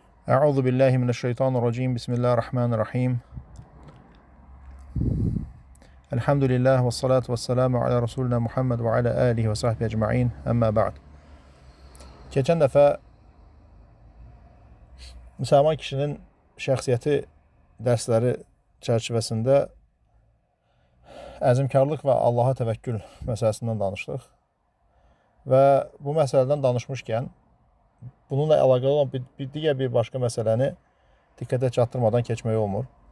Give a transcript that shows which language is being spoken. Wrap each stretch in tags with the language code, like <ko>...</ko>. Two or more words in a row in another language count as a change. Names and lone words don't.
<ar>أعوذ بالله من الشيطان الرجيم. بسم الله الرحمن الرحيم. الحمد لله والصلاة والسلام على رسولنا محمد وعلى آله وصحبه أجمعين. أما بعد.</ar> <az>Keçən dəfə müsəlman kişinin şəxsiyyəti dərsləri çərçivəsində əzmkarlıq və Allaha təvəkkül məsələsindən danışdıq. Və bu məsələdən danışmışkən, bununla əlaqəli olan digər bir başqa məsələni diqqətə çatdırmadan keçmək olmur.</az>